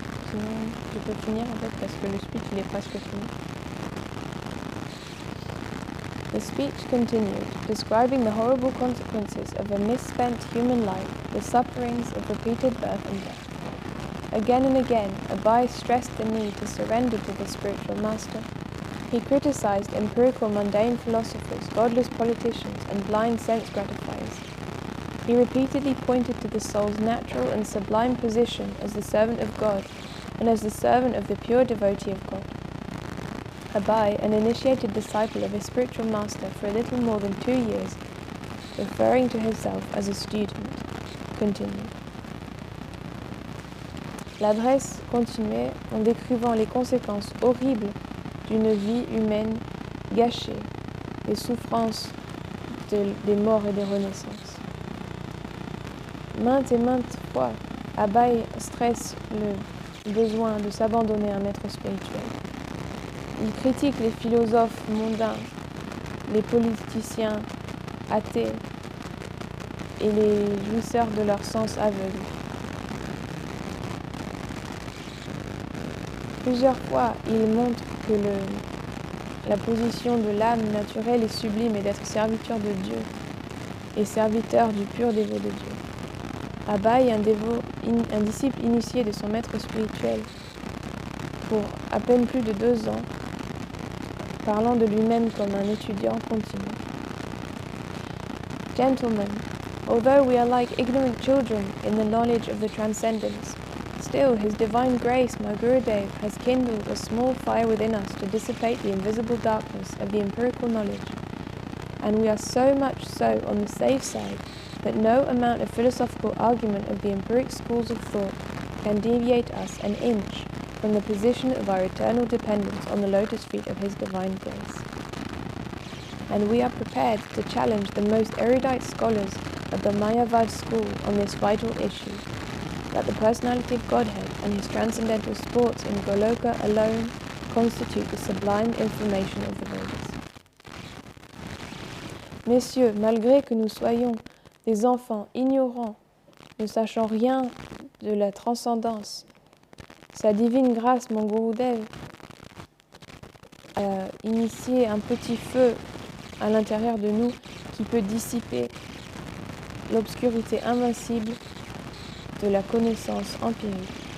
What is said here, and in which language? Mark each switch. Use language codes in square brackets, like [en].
[fr] Sinon, je peux finir en fait parce que le speech il est presque fini. [en] The speech continued, describing the horrible consequences of a misspent human life, the sufferings of repeated birth and death. Again and again, Abai stressed the need to surrender to the spiritual master. He criticized empirical mundane philosophers, godless politicians, and blind sense gratifiers. He repeatedly pointed to the soul's natural and sublime position as the servant of God and as the servant of the pure devotee of God. Abai, an initiated disciple of his spiritual master for a little more than 2 years, referring to himself as a student, continued. [fr] L'adresse continuait en décrivant les conséquences horribles d'une vie humaine gâchée, les souffrances des morts et des renaissances. Maintes et maintes fois, Abai stresse le besoin de s'abandonner à un maître spirituel. Il critique les philosophes mondains, les politiciens athées et les jouisseurs de leur sens aveugle. Plusieurs fois, il montre que la position de l'âme naturelle est sublime et d'être serviteur de Dieu et serviteur du pur dévot de Dieu. Abai, un disciple initié de son maître spirituel, pour à peine plus de 2 ans, parlant de lui-même comme un étudiant continu. [en] Gentlemen, although we are like ignorant children in the knowledge of the transcendence, still His Divine Grace, my Gurudev, has kindled a small fire within us to dissipate the invisible darkness of the empirical knowledge, and we are so much so on the safe side that no amount of philosophical argument of the empiric schools of thought can deviate us an inch from the position of our eternal dependence on the lotus feet of His Divine Grace. And we are prepared to challenge the most erudite scholars of the Mayavad school on this vital issue, that the personality of Godhead and His transcendental sports in Goloka alone constitute the sublime information of the Vedas. [fr] Messieurs, malgré que nous soyons des enfants ignorants, ne sachant rien de la transcendance, sa divine grâce, mon Gurudev, a initié un petit feu à l'intérieur de nous qui peut dissiper l'obscurité invincible de la connaissance empirique.